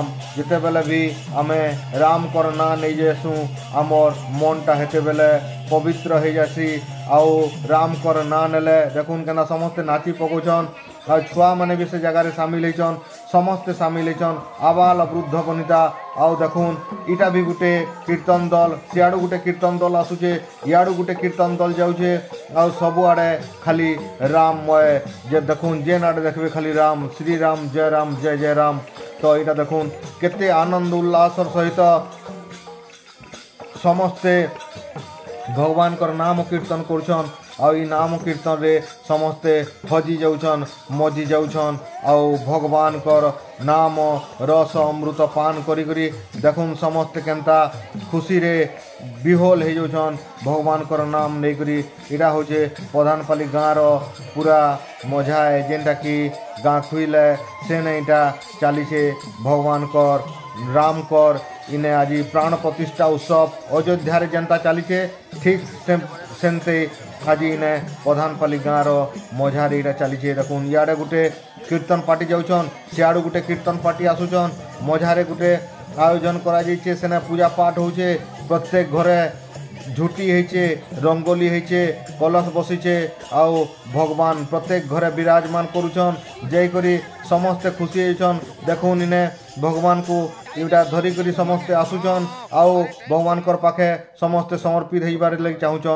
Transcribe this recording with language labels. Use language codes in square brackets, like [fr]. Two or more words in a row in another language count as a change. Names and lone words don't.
[spv] ଜିତେ ବେଲେ ଭି ଆମେ ରାମ କର ନା ନହିଁ ଜେସୁ ଆମର ମନଟା ହେତେ ବେଲେ ପବିତ୍ର ହୋ ଜାସି ଆଉ ରାମ କର ନା ନେଲେ ଦେଖୁନ କେନା ସମସ୍ତେ ନାଚି ପକାଉଛନ ଆ ଛୁଆ ମାନେ ଭି ସେ ଜଗହ ସାମିଲ ହୋଇଛନ ସମସ୍ତେ ସାମିଲ ହୋଇଛନ ଆବାଲ ବୃଦ୍ଧ ବନିତା ଆଉ ଦେଖୁନ ଇଟା ଭି ଗୁଟେ କୀର୍ତ୍ତନ ଦଲ ସିୟାଡ଼ୁ ଗୁଟେ କୀର୍ତ୍ତନ ଦଲ ଆସୁଚେ ଇୟାଡ଼ୁ ଗୁଟେ କୀର୍ତ୍ତନ ଦଲ ଜାଉଚେ ଆଉ ସବୁ ଆଡ଼େ ଖାଲି ରାମମୟ ଜେ ଦେଖୁନ ଜେନ ଆଡ଼େ ଦେଖବେ ଖାଲି ରାମ ଶ୍ରୀ ରାମ ଜୟ ଜୟ ରାମ। ତୋ ଇଟା ଦେଖୁନ କେତେ ଆନନ୍ଦ ଉଲ୍ଲାସର ସହିତ ସମସ୍ତେ ଭଗବାନ କର ନାମ କୀର୍ତ୍ତନ କରୁଛନ ଆଉ ଈ ନାମ କୀର୍ତ୍ତନ ରେ ସମସ୍ତେ ହଜି ଜାଉଛନ ମଜି ଜାଉଛନ ଆଉ ଭଗବାନ କର ନାମ ରସ ଅମୃତ ପାନ କରି କରି ଦେଖୁନ ସମସ୍ତେ କେନତା ଖୁସି ରେ ବିହୋଲ ହୋ ଜାଉଛନ ଭଗବାନ କର ନାମ ନହିଁ କରି। ଇଟା ହୋଚେ ପ୍ରଧାନପାଲି ଗାଁ [hi] पूरा मजा है [spv] ଜେନଟା କି ଗାଁ ଖୁଇଲେ ସେ ନହିଁଟା ଚଲିଚେ ଭଗବାନ କର ରାମ କର ଇନେ ଆଜ ପ୍ରାଣ ପ୍ରତିଷ୍ଠା ଉତ୍ସବ ଅଯୋଧ୍ୟା ଜନତା ଚଲିଚେ ଠିକ ସେମତେ ଆଜ ଇନେ ପ୍ରଧାନପାଲି ଗାଁ ମଝାର ୟହାଁ ଚଲିଚେ ଦେଖୁନ ଇଏ ଗୋଟେ କୀର୍ତ୍ତନ ପାର୍ଟି ଜାଉନ ସିୟାଡ଼ୁ ଗୋଟେ କୀର୍ତ୍ତନ ପାର୍ଟି ଆସୁଚନ ମଝାରେ ଗୋଟେ ଆୟୋଜନ କରାଇଛେ ସେନେ ପୂଜା ପାଠ ହୋଚେ ପ୍ରତ୍ୟେକ ଘରେ ଝୁଟି ହୋଇଛେ ରଙ୍ଗୋଲି ହୋଇଛେ କଲସ ବସିଚେ ଆଉ ଭଗବାନ ପ୍ରତ୍ୟେକ ଘରେ ବିରାଜମାନ କରୁଛନ ଜୟ କରି ସମସ୍ତେ ଖୁସି ହୋଇଛନ ଦେଖୁନ ଇନେ ଭଗବାନ କୋ ଇଟା ଧରି କରି ସମସ୍ତେ ଆସୁଚନ ଆଉ ଭଗବାନ କର ପାଖେ ସମସ୍ତେ ସମର୍ପିତ ହୋଇବାର ଲଗି ଚାହୁଚନ।